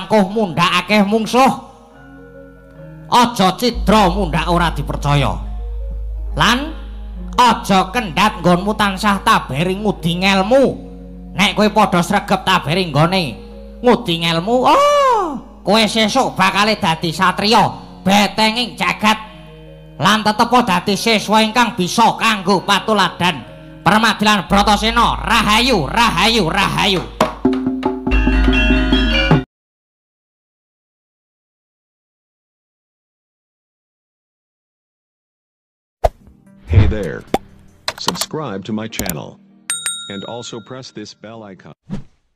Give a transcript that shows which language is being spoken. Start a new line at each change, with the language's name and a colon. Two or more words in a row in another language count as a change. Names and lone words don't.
Javanese: angkuh mundhak akeh mungsuh aja cidra mundhak ora dipercaya lan aja kendhat nggonmu tansah tabering ngudi ngelmu nek kowe padha sregep tabering nggone ngudi ngelmu kowe sesuk bakal dadi satriya betenging jagat lan tetep dadi siswa ingkang bisa kanggo patuladan Permadilan Bratasena rahayu rahayu rahayu.
English: Hey there, subscribe to my channel and also press this bell icon.